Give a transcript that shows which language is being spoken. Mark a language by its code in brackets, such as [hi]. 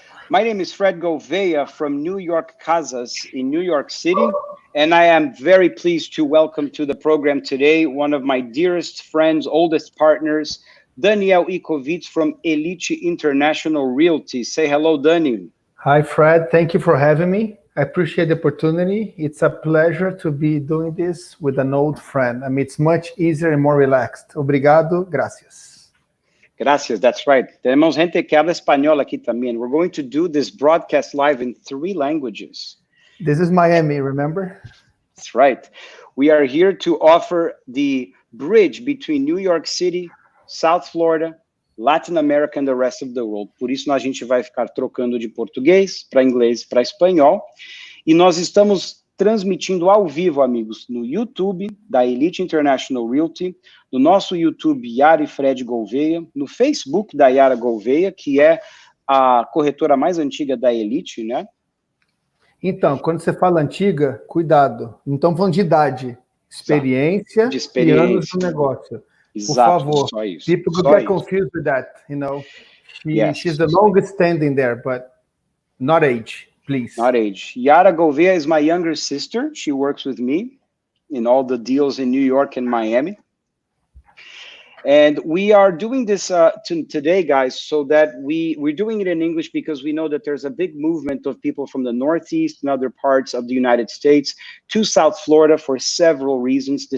[en] My name is Fred Gouveia from New York Casas in New York City, and I am very pleased to welcome to the program today one of my dearest friends, oldest partners, Ickowicz from Elite International Realty. Say hello, Dani. Hi, Fred. Thank you for having me. I appreciate the opportunity. It's a pleasure to be doing this with an old friend. I mean, it's much easier and more relaxed. [pt] Obrigado, [es] gracias. Gracias, [en] that's right. [es] Tenemos gente que habla español aquí también. [en] We're going to do this broadcast live in 3 languages. This is Miami, remember? That's right. We are here to offer the bridge between New York City, South Florida, Latin America and the rest of the world. [pt] Por isso, a gente vai ficar trocando de português para inglês para espanhol. E nós estamos transmitindo ao vivo, amigos, no YouTube da Elite International Realty, no nosso YouTube Yara e Fred Gouveia, no Facebook da Yara Gouveia, que é a corretora mais antiga da Elite, né? Então, quando você fala antiga, cuidado. Não estamos falando de idade, experiência, e anos do negócio. Exato, por favor, só isso. [en] People could get confused with that, you know. She's the longest standing there, but not age. Please. Not age. Yara Gouveia is my younger sister. She works with me in all the deals in New York and Miami. And we are doing this today, guys, so that we're doing it in English because we know that there's a big movement of people from the Northeast and other parts of the United States to South Florida for several reasons.